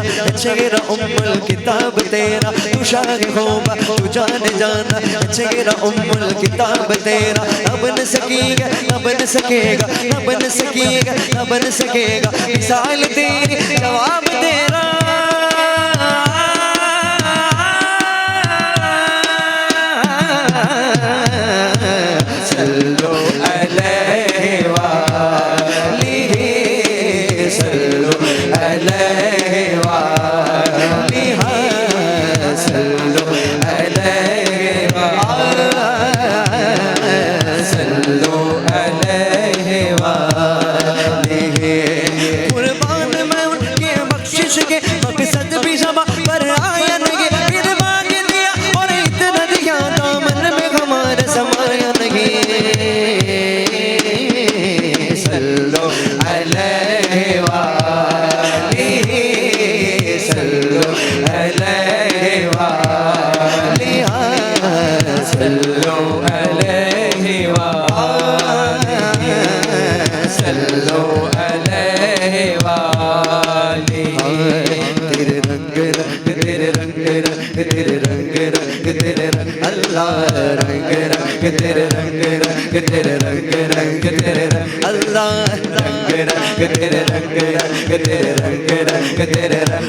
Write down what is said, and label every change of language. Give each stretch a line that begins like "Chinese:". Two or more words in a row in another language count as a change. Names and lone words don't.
Hindi: चेहरा
Arabic: أم الكتاب
Hindi: तेरा तू शाह होगा तू जान जाना चेहरा उम्मुल किताब तेरा न बन सकेगा न बन सकेगा न बन सकेगा न बन सकेगा मिसाल तेरी जवाब तेरा
Arabic: صلوا عليه وآله صلوا عليه وآلها صلوا عليه صلوا عليه وآله
Hindi: कुर्बान मैं उनके बख्शिश के मकसद भी जमा पर आया नहीं फिर मांग दिया और इतना दिया दामन में हमारे समाया नहीं
Arabic: صلوا عليه وآله صلوا عليه وآلها صلوا عليه وآله صلوا عليه وآله
Hindi: तेरे रंग रंग तेरे रंग रंग तेरे रंग रंग तेरे रंग अल्लाह रंग रंग तेरे रंग रंग तेरे रंग रंग तेरे रंग अल्लाह रंग रंग तेरे रंग रंग तेरे रंग रंग तेरे रंग